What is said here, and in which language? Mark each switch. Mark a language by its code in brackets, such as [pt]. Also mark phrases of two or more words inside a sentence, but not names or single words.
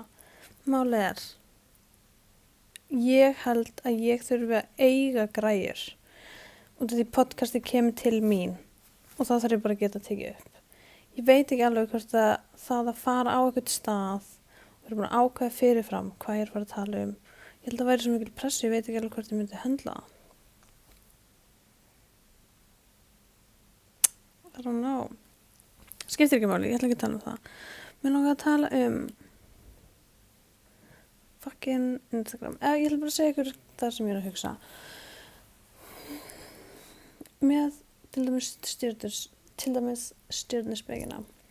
[is] Málið ég held að ég þurfi að eiga græjur út af því podcasti kemur til mín og þá þarf ég bara að geta tekið upp. Ég veit ekki alveg hvort að það að fara á eitthvað stað og vera búin að ákveða fyrirfram hvað ég að fara að tala um. Ég held að væri svo mikil pressu, ég veit ekki alveg hvort ég myndi höndla það. [en] I don't know. [is] Skiptir ekki máli, ég ætla ekki að tala um það. Mér langar að tala um fucking Instagram. Ég ætla bara að segja ykkur það sem ég að hugsa. Með til dæmis stjörnuspekina.